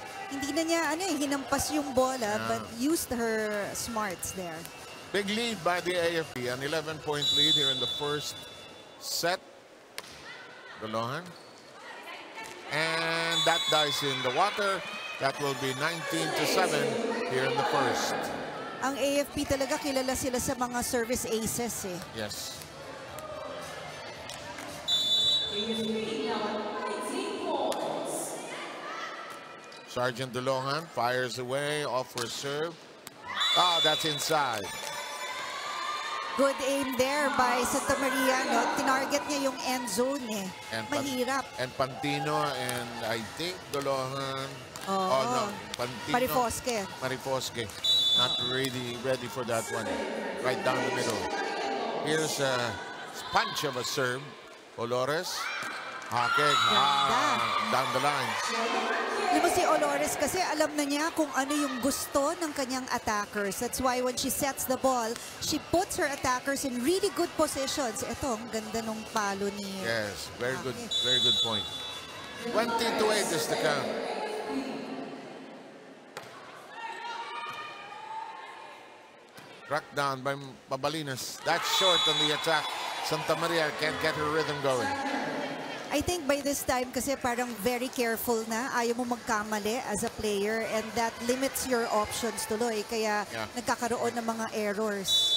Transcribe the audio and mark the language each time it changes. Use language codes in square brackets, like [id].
[tl] Hindi na niya hinampas yung bola, but used her smarts there. [en] Big lead by the AFP, an 11-point lead here in the first set. Dolohan. And that dies in the water. That will be 19-7 here in the first. [tl] Ang AFP talaga kilala sila sa mga service aces eh. [en] Yes. Sergeant Dolohan fires away, off for serve. Ah, that's inside. Good aim there by Santa Maria. [tl] No? Tinarget niya yung end zone eh. [en] And [tl] Mahirap. [en] And Pantino and I think Dolohan. Oh, no, Pantino. Marifosque. Not really ready for that one. Right down the middle. Here's a punch of a serve. Olores. Hakeg. Down the line. [tl] Alam mo si Olores kasi alam na niya kung ano yung gusto ng kanyang attackers. [en] That's why when she sets the ball, she puts her attackers in really good positions. [tl] Ito, ang ganda nung palo ni... [en] Yes, very good point. 20-8 is the count. Tracked down by Babalinas. That's short on the attack. Santa Maria can't get her rhythm going. I think by this time kasi parang very careful na. Ayaw mo magkamali as a player and that limits your options tuloy. [tl] Kaya nagkakaroon ng mga errors.